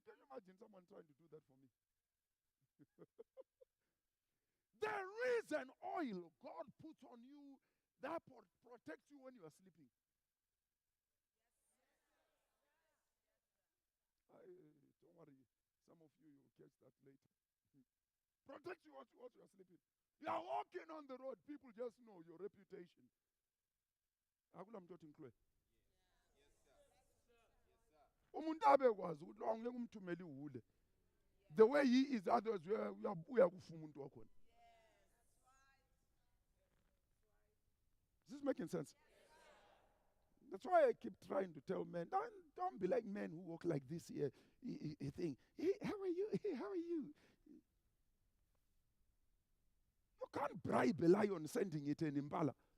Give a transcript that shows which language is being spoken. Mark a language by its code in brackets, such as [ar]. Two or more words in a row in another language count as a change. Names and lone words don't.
[en] Can you imagine someone trying to do that for me? There is an oil God puts on you that protects you when you are sleeping. Don't worry. Some of you will catch that later. Protects you while you are sleeping. You are walking on the road. People just know your reputation. [zu] Akula mntu othi ngicwe. Umuntu abekwazi ukuthi lo ngeke umthumele ihule. [en] The way he is, others [zu] uyakufa umuntu wakhona. [en] Is this making sense? That's why I keep trying to tell men, don't be like men who walk like this here. He think, hey, how are you? Hey, how are you? You can't bribe a lion sending it in Impala.